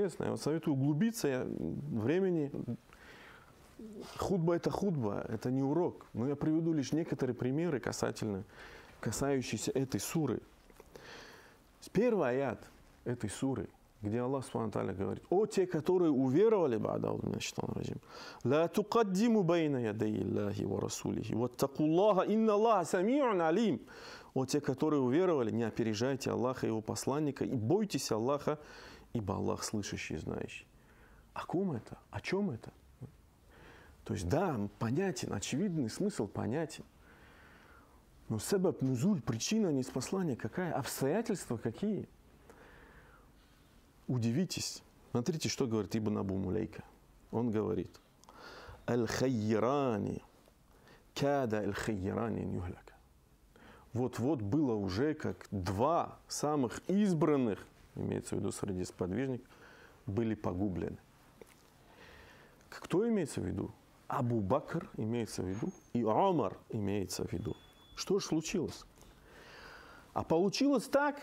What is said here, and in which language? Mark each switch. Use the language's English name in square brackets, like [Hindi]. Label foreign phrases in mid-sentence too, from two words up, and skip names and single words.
[Russian] Я вот советую углубиться, времени... Худба – это худба, это не урок. Но я приведу лишь некоторые примеры касающиеся этой суры. Первый аят этой суры, где Аллах [Arabic] سبحانه وتعالى [Russian] говорит: «О те, которые уверовали, [Arabic] لا تقدموا بين يدي الله ورسوله واتقوا الله إن الله سميع عليم». [Russian] О те, которые уверовали, не опережайте Аллаха и его посланника и бойтесь Аллаха, ибо Аллах слышащий и знающий. О ком это? О чем это? То есть, да, понятен, очевидный смысл понятен. Но [Arabic] سبب النزول, [Russian] причина ниспослания какая? Обстоятельства какие? Удивитесь. Смотрите, что говорит Ибн Абу Мулейка. Он говорит: [Arabic] «الخيران كاد الخيران نهلكا». [Russian] Вот-вот было уже как два самых избранных, имеется в виду среди сподвижников, были погублены. Кто имеется в виду? Абу Бакр имеется в виду, и Умар имеется в виду. Что же случилось? А получилось так.